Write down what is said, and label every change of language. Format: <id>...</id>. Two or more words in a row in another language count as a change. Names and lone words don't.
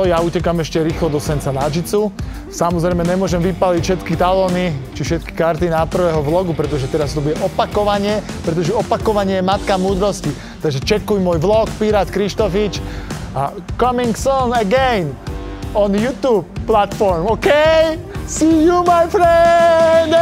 <sk>Ja utekam ešte rýchlo do Senca na Jitsu. Samozrejme nemôžem vypaliť všetky talóny či všetky karty na prvého vlogu, pretože teraz to bude opakovanie, pretože opakovanie je matka múdrosti. Takže čekuj môj vlog Pirát Krištofič a</sk> <en>coming soon again on YouTube platform, okay? See you, my friend!</en>